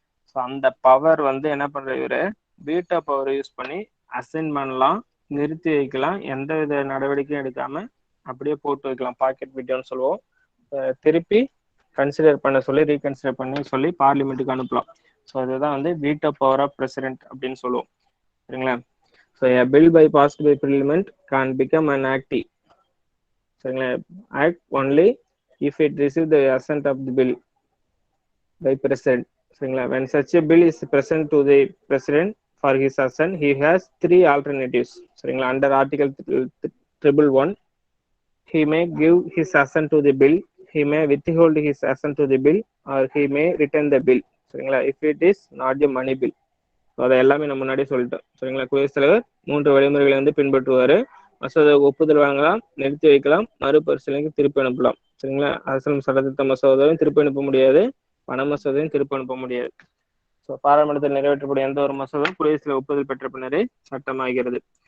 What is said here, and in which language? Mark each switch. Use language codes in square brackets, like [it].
[ta] So அந்த power வந்து என்ன பண்ற இவரு வீட்டோ பவர் யூஸ் பண்ணி அசைன் பண்ணலாம், நிறுத்தி வைக்கலாம், எந்த வித நடவடிக்கையும் எடுக்காம அப்படியே போட்டு வைக்கலாம். பாக்கெட் வீட்டோன்னு சொல்லுவோம். திருப்பி கன்சிடர் பண்ண சொல்லி ரீகன்சிடர் பண்ணி சொல்லி பார்லிமெண்ட்டுக்கு அனுப்பலாம். ஸோ அதுதான் வந்து வீட்டோ பவர் ஆஃப் பிரசிடென்ட் அப்படின்னு சொல்லுவோம். சரிங்களா? [en] So a bill by passed by parliament can become an act. [ta] சரிங்களா? [en] Act only if it receive the assent of the bill by president. [ta] சரிங்களா? [en] when such a bill is present to the president for his assent, he has 3 alternatives. [ta] சரிங்களா? [en] under article 111 he may give his assent to the bill, he may withhold his assent to the bill, or he may return the bill. [ta] சரிங்களா? [en] if it is not a money bill. [ta] அதை எல்லாமே நம்ம முன்னாடியே சொல்லிட்டோம். சரிங்களா? குடியரசுத் தலைவர் 3 வழிமுறைகளை வந்து பின்பற்றுவாரு. மசோதா ஒப்புதல் வாங்கலாம், நிறுத்தி வைக்கலாம், மறுபரிசீலனைக்கு திருப்பி அனுப்பலாம். சரிங்களா? அரசியல் சட்டத்திட்ட மசோதாவையும் திருப்பி அனுப்ப முடியாது, பண மசோதாவையும் திருப்பி அனுப்ப முடியாது. ஸோ பாராளுமன்றத்தில் நிறைவேற்றக்கூடிய எந்த ஒரு மசோதாவும் குடியரசுல ஒப்புதல் பெற்ற பின்னரே சட்டமாகிறது.